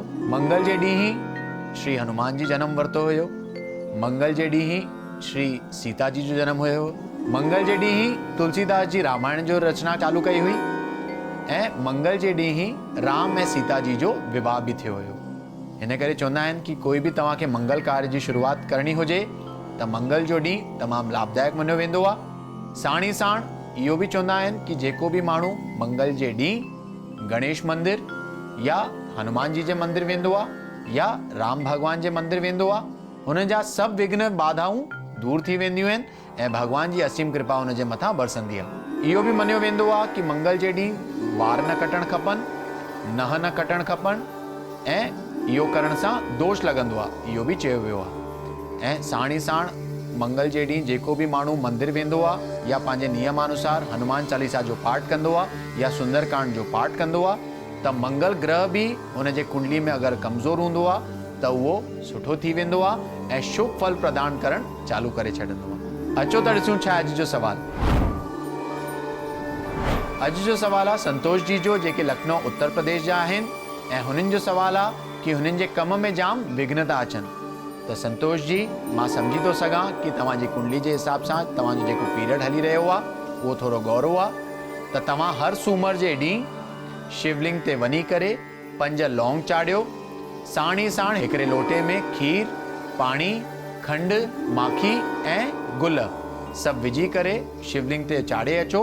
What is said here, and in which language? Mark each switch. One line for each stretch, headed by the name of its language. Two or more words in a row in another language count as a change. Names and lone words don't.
Sindhi: मंगल जे ॾींहुं ही श्री हनुमान जी जन्म वरितो हुयो। मंगल जे ॾींहुं ही श्री सीता जी जो जन्म हुयो। मंगल जे ॾींहुं ही तुलसीदास जी रामायण जो रचना चालू कई हुई ऐं मंगल जे ॾींहुं ही राम ऐं सीता जी जो विवाह भी थियो हुयो। हिन करे चवंदा आहिनि कि कोई भी तव्हां खे मंगल कार्य जी शुरुआत करणी हुजे त मंगल जो ॾींहुं तमामु लाभदायक मञियो वेंदो आहे। साण ई साण इहो बि चवंदा आहिनि कि जेको बि माण्हू मंगल जे ॾींहुं गणेश मंदिर या हनुमान जी जे मंदिर वेंदो आहे या राम भॻवान जे मंदिर वेंदो आहे, हुन जा सभु विघ्न बाधाऊं दूर थी वेंदियूं आहिनि ऐं भॻवान जी असीम कृपा हुन जे मथां बरसंदी आहे। इहो बि मञियो वेंदो आहे कि मंगल जे ॾींहुं वार न कटणु खपनि, नह न कटणु खपनि ऐं इहो करण सां दोष लॻंदो आहे, इहो बि चयो वियो आहे। ऐं साण ई साण मंगल जे ॾींहुं जेको बि माण्हू मंदिर वेंदो आहे या पंहिंजे नियमानुसार हनुमान चालीसा जो पाठ कंदो आहे या सुंदरकांड जो पाठ कंदो आहे त मंगल ग्रह बि हुन जे कुंडली में अगरि कमज़ोर हूंदो आहे त उहो सुठो थी वेंदो आहे ऐं शुभ फल प्रदान करणु चालू करे छॾींदो आहे। अचो त ॾिसूं छा अॼु जो सवाल। अॼु जो सवाल आहे संतोष जी जो, जेके लखनऊ उत्तर प्रदेश जा आहिनि ऐं हुननि जो सवाल आहे कि हुननि जे कम में जाम विघ्न था अचनि। त संतोष जी, मां सम्झी थो सघां कि तव्हांजी कुंडली जे हिसाब सां तव्हांजो जेको पीरियड हली रहियो आहे उहो थोरो गौरव आहे। त तव्हां हर सूमर जे ॾींहुं शिवलिंग ते वञी करे 5 लौंग चाढ़ियो, साण ई साण हिकिड़े लोटे में खीर, पाणी, खंड, माखी ऐं गुल सभु विझी करे शिवलिंग ते चाढ़े अचो।